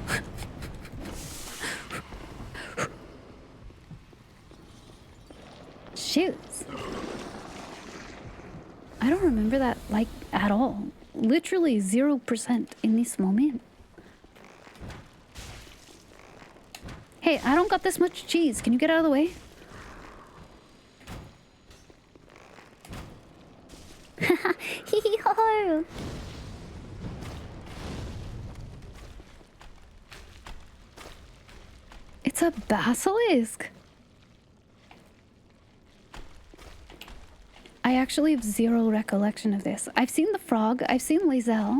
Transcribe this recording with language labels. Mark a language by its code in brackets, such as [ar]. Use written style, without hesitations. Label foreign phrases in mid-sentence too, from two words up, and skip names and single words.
[en] Shoes. I don't remember that, like, at all. Literally 0% in this moment. Hey, I don't got this much cheese. Can you get out of the way? Hee-hee-ho! It's a basilisk. I actually have zero recollection of this. I've seen the frog. I've seen Lae'zel.